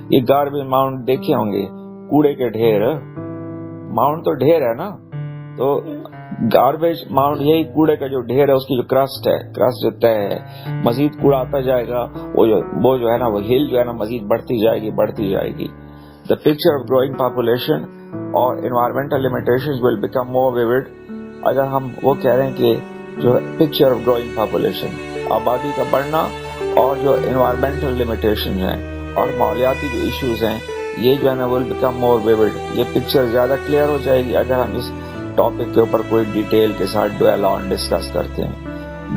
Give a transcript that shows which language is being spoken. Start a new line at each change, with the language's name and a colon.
Urdu: یہ گاربیج ماؤنڈ دیکھے ہوں گے، کوڑے کے ڈھیر. ماؤنڈ تو ڈھیر ہے نا، تو گاربیج ماؤنڈ یہی کوڑے کا جو ڈھیر ہے، اس کی جو کرسٹ ہے، کرسٹ جو طے ہے، مزید کوڑا آتا جائے گا، وہ جو ہے نا وہ ہل جو ہے نا مزید بڑھتی جائے گی بڑھتی جائے گی.
English: The picture of growing population اور environmental limitations will become more vivid.
Urdu: اگر ہم وہ کہہ رہے ہیں کہ جو
English: picture of growing population،
Urdu: آبادی کا بڑھنا اور جو
English: environmental limitations
Urdu: ہیں اور ماحولیاتی جو ایشوز ہیں، یہ جو ہے نا
English: will become more vivid.
Urdu: یہ پکچر زیادہ کلیئر ہو جائے گی اگر ہم اس ٹاپک کے اوپر کوئی ڈیٹیل کے ساتھ ڈویل آن ڈسکس کرتے ہیں.